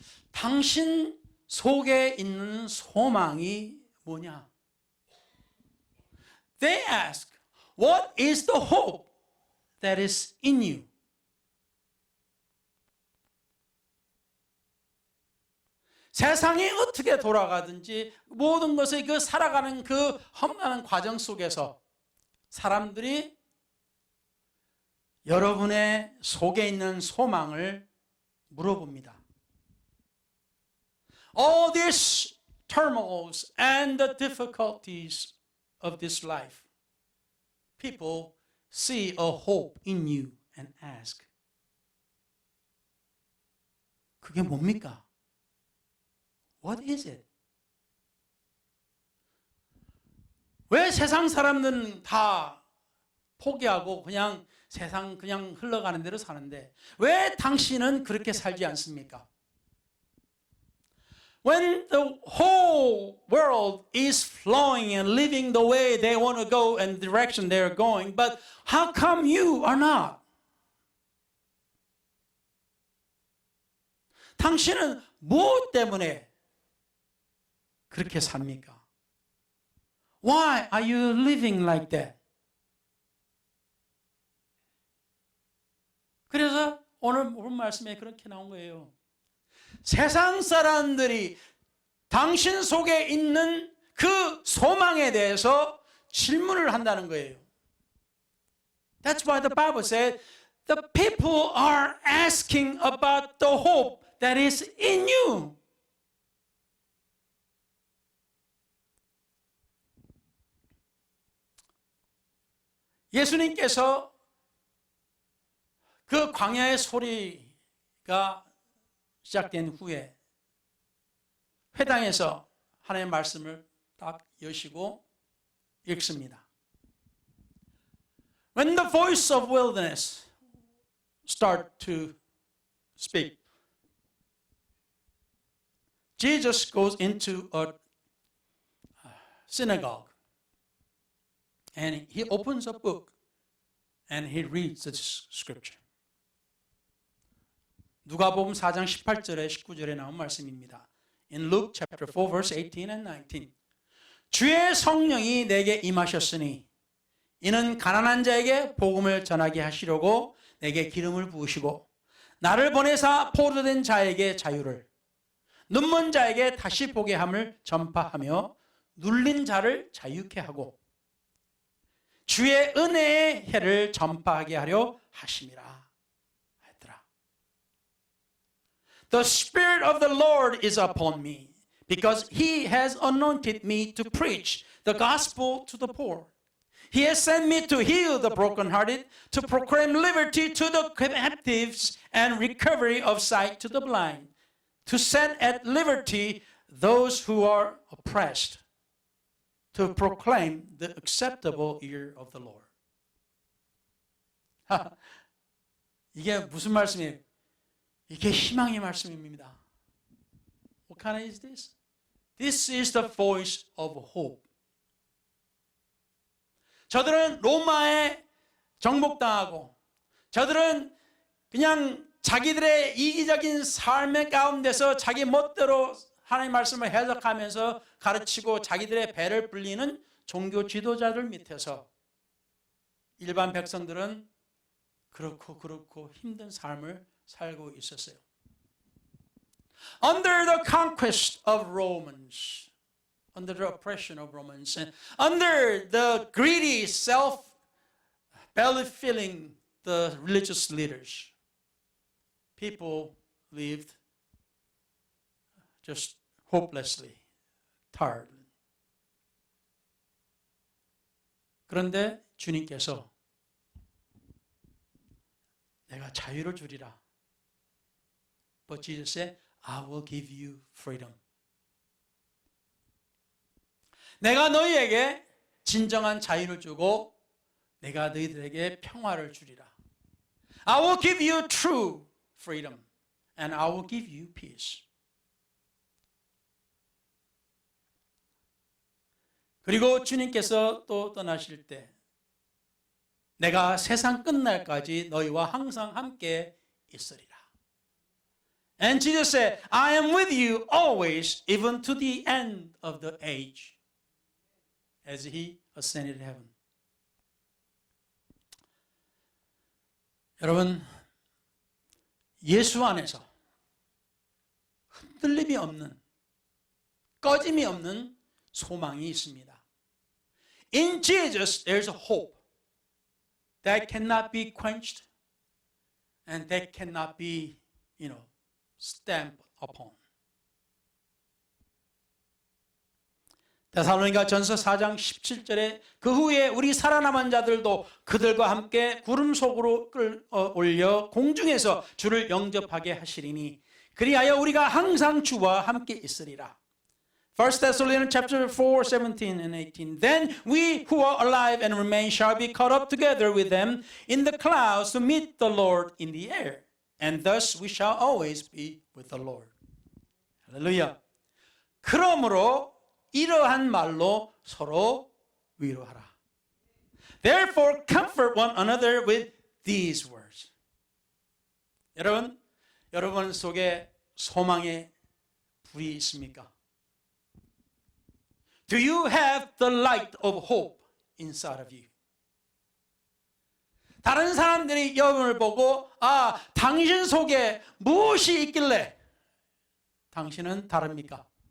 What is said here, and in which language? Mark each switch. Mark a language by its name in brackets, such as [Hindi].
[Korean] 당신 속에 있는 소망이 뭐냐? [English] They ask, what is the hope that is in you? [Korean] 세상이 어떻게 돌아가든지 모든 것을 살아가는 그 험난한 과정 속에서 사람들이 여러분의 속에 있는 소망을 물어봅니다. [English] All these turmoils and the difficulties of this life, people see a hope in you and ask. [Korean] 그게 뭡니까? [English] What is it? [Korean] 왜 세상 사람들은 다 포기하고 그냥 세상 그냥 흘러가는 대로 사는데 왜 당신은 그렇게 살지 않습니까? [English] When the whole world is flowing and living the way they want to go and the direction they are going, but how come you are not? [Korean] 당신은 무엇 때문에 그렇게 삽니까? [English] Why are you living like that? [Korean] 그래서 오늘 말씀에 그렇게 나온 거예요. 세상 사람들이 당신 속에 있는 그 소망에 대해서 질문을 한다는 거예요. [English] That's why the Bible said the people are asking about the hope that is in you. [Korean] 예수님께서 그 광야의 소리가 시작된 후에 회당에서 하나님의 말씀을 딱 여시고 읽습니다. [English] When the voice of wilderness start to speak, Jesus goes into a synagogue and he opens a book and he reads the scripture. [Korean] 누가복음 4장 18절에 19절에 나온 말씀입니다. [English] In Luke chapter 4 verse 18 and 19. [Korean] 주의 성령이 내게 임하셨으니 이는 가난한 자에게 복음을 전하게 하시려고 내게 기름을 부으시고 나를 보내사 포로된 자에게 자유를, 눈먼 자에게 다시 보게 함을 전파하며 눌린 자를 자유케 하고 주의 은혜의 해를 전파하게 하려 하심이라 했더라. [English] The Spirit of the Lord is upon me, because He has anointed me to preach the gospel to the poor. He has sent me to heal the brokenhearted, to proclaim liberty to the captives and recovery of sight to the blind, to set at liberty those who are oppressed, to proclaim the acceptable year of the Lord. [Korean] 이게 무슨 말씀이에요? 이게 희망의 말씀입니다. [English] What kind is this? This is the voice of hope. [Korean] 저들은 로마에 정복당하고 저들은 그냥 자기들의 이기적인 삶의 가운데서 자기 멋대로 하나님의 말씀을 해석하면서 가르치고 자기들의 배를 불리는 종교 지도자들 밑에서 일반 백성들은 그렇고 힘든 삶을 살고 있었어요. [English] Under the conquest of Romans, under the oppression of Romans, and under the greedy, self-belly-filling the religious leaders, people lived just hopelessly, tired. [Korean] 그런데 주님께서 내가 자유를 주리라. [English] But Jesus said, I will give you freedom. [Korean] 내가 너희에게 진정한 자유를 주고 내가 너희들에게 평화를 주리라. [English] I will give you true freedom and I will give you peace. [Korean] 그리고 주님께서 또 떠나실 때 내가 세상 끝날까지 너희와 항상 함께 있으리라. [English] And Jesus said, I am with you always, even to the end of the age. As he ascended to heaven. [Korean] 여러분, 예수 안에서 흔들림이 없는, 꺼짐이 없는 소망이 있습니다. [English] In Jesus, there's a hope that cannot be quenched and that cannot be, stamped upon. [Korean] 데살로니가 전서 4장 17절에 그 후에 우리 살아남은 자들도 그들과 함께 구름 속으로 끌어올려 공중에서 주를 영접하게 하시리니 그리하여 우리가 항상 주와 함께 있으리라. [English] 1 Thessalonians chapter 4, 17 and 18. Then we who are alive and remain shall be caught up together with them in the clouds to meet the Lord in the air. And thus we shall always be with the Lord. [Korean] 할렐루야. 그러므로 이러한 말로 서로 위로하라. [English] Therefore comfort one another with these words. [Korean] 여러분 속에 소망의 불이 있습니까? [English] Do you have the light of hope inside of you? [Korean] 다른 사람들이 여러분을 보고 당신 속에 무엇이 있길래 당신은 다릅니까?